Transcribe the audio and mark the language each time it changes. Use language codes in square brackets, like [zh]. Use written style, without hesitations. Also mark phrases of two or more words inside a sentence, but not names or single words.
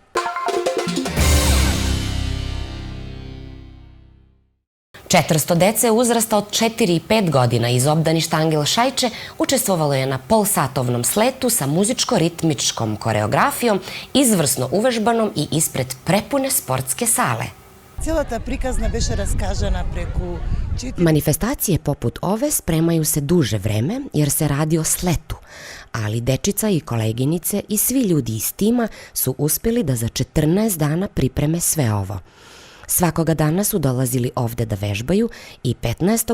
[sr] Četiristo dece uzrasta od 4 i 5 godina iz obdaništa Angel Šajče učestvovalo je na polsatovnom sletu sa muzičko-ritmičkom koreografijom, izvrsno uvežbanom i ispred prepune sportske sale. [mk] Целата приказна беше раскажана преку... [sr] Manifestacije poput ove spremaju se duže vreme jer se radi o sletu, ali dečica i koleginice i svi ljudi iz tima su uspjeli da za 14 dana pripreme sve ovo. Svakoga dana su dolazili ovde da vežbaju i 15.